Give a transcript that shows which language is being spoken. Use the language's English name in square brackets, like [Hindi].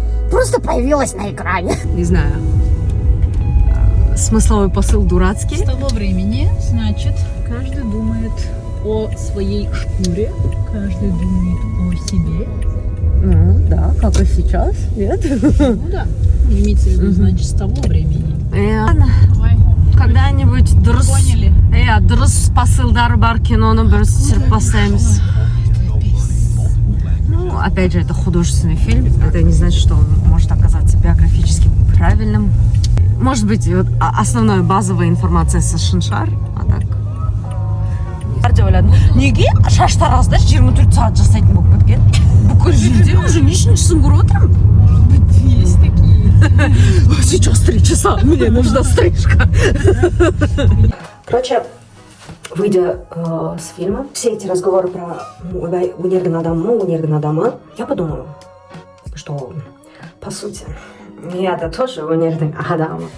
[Russian] Просто появилась на экране. Не знаю. Смысловой посыл дурацкий. С того времени, значит, каждый думает о своей шкуре, каждый думает о себе. Ну, да, как и сейчас, нет? Ну да, имеется в виду, значит, с того времени. Ладно, Давай. когда-нибудь дұрыс Поняли? [Kazakh] дұрыс посылдары бар киноны бір түсіріп бастаймыз. [Russian] Ну, опять же, это художественный фильм. Это не значит, что он может оказаться биографически правильным. Может быть, вот основная базовая информация со Шиншар, а так. [Kazakh] Неге шаштаразда 24 сағат жасайтын болып кеткен? Бүкіл жерде уже нешіншісін көріп отырмын. [Russian] Есть такие. Сейчас 3 часа, мне нужна стрижка. Короче, выйдя с фильма, все эти разговоры про [Kazakh] өнердің адамы, [Russian] я подумала, что, по сути, я-то тоже өнердің адамы.